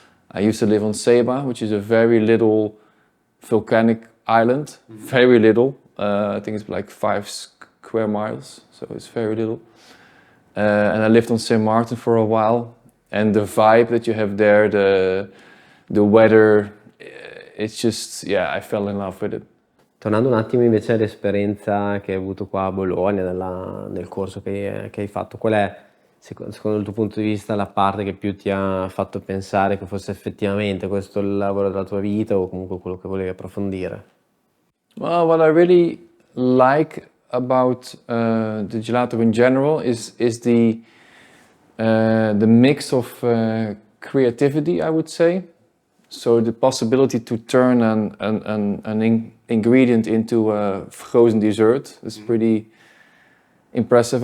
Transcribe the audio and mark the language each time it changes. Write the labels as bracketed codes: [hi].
[en] I used to live on Ceiba, which is a very little volcanic island, very little. I think it's like 5 square miles, so it's very little. And I lived on St. Martin for a while, and the vibe that you have there, the weather, it's just, I fell in love with it. [it] Tornando un attimo invece all'esperienza che hai avuto qua a Bologna, nel corso che hai fatto, qual è, secondo il tuo punto di vista, la parte che più ti ha fatto pensare che fosse effettivamente questo il lavoro della tua vita o comunque quello che volevi approfondire? [en] Well, what I really like about the gelato in general is the mix of creativity, I would say. So the possibility to turn an ingredient into a frozen dessert is pretty impressive.